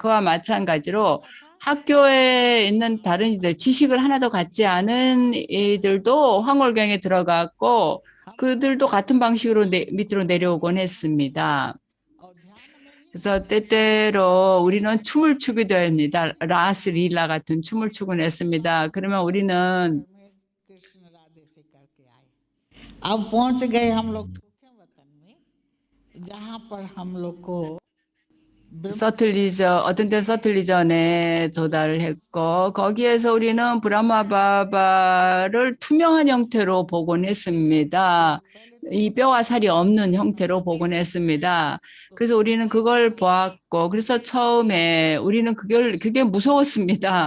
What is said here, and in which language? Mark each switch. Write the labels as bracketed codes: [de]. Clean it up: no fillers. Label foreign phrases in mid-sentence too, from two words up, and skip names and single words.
[ko] 그와 마찬가지로 학교에 있는 다른 이들, 지식을 하나도 갖지 않은 이들도 황홀경에 들어갔고 그들도 같은 방식으로 밑으로 내려오곤 했습니다. 그래서 때때로 우리는 춤을 추기도 합니다. 라스 릴라 같은 춤을 추곤 했습니다. 그러면 우리는 [hi] कृष्ण राधे से करके आए अब पहुंच गए हम लोग के वतन में जहां पर हम लोग को [ko] 어떤 때는 서틀리전에 도달을 했고 거기에서 우리는 브라마 바바를 투명한 형태로 보곤 했습니다. 이 뼈와 살이 없는 형태로 보곤 했습니다. 그래서 우리는 그걸 보았고 그래서 처음에 우리는 그게 무서웠습니다.